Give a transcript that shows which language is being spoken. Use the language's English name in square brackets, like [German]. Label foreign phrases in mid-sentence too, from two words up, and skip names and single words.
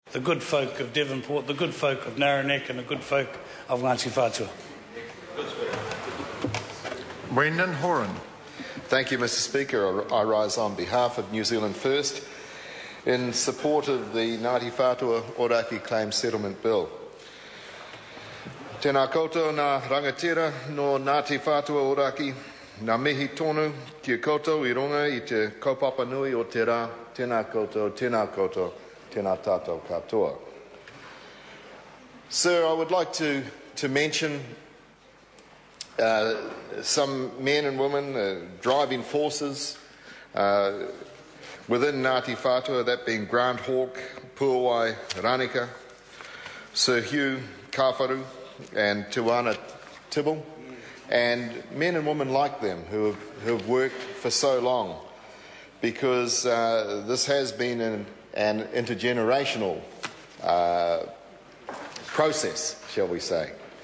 [English] the good folk of Devonport, the good folk of Narrow-neck and the good folk of Ngati Whatua. Brendan Horan. Thank you, Mr Speaker. I rise on behalf of New Zealand First in support of the Ngati Whatua Orakei Claim Settlement Bill. [Māori] Tēnā koutou nā rangatira no Ngati Whatua Orakei, nā mihi tonu kia koutou I runga I te kaupapa nui o te rā, tēnā koutou, tēnā tātou katoa. [English] Sir, I would like to mention some men and women, driving forces within Ngati Whatua, that being Grant Hawke, Puawai Raneka, Sir Hugh Kawharu and Tuana Tibble, and men and women like them who have worked for so long, because this has been an intergenerational process, shall we say.